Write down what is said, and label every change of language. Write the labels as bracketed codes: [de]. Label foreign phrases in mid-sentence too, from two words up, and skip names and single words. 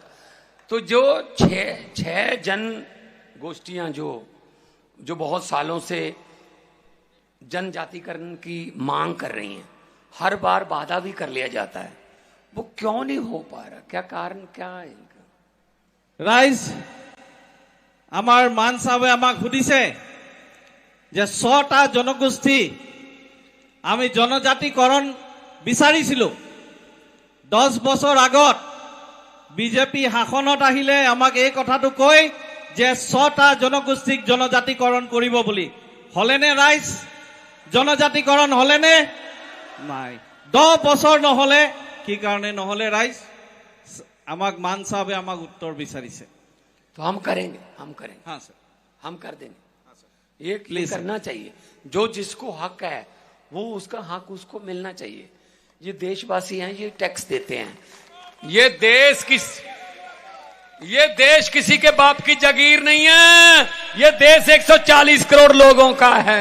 [hi] तो जो छह जन गोष्ठियां जो बहुत सालों से जनजातिकरण की मांग कर रही हैं, हर बार बाधा भी कर लिया जाता है, वो क्यों नहीं हो पा रहा, क्या कारण क्या है इनका? [as] राइज আমার মান সাহেবে আমাক সুধিছে যে 6টা জনগোষ্ঠী আমি জনজাতিকরণ বিচাৰিছিলো 10 বছৰ আগত। বিজেপি শাসনত আহিলে আমাক এই কথাটো কয় যে 6টা জনগোষ্ঠীক জনজাতিকৰণ কৰিব বুলি। হলেনে ৰাইজ? জনজাতিকৰণ হলেনে নাই? 10 বছৰ নহলে কি কাৰণে নহলে ৰাইজ? আমাক মান সাহেবে আমাক উত্তৰ বিচাৰিছে। [hi] तो हम करेंगे, हम करेंगे, हाँ सर, हम कर देंगे। ये करना चाहिए, जो जिसको हक है वो उसका हक उसको मिलना चाहिए। ये देशवासी हैं, ये टैक्स देते हैं, ये देश किसी के बाप की जागीर नहीं है, ये देश 140 करोड़ लोगों का है।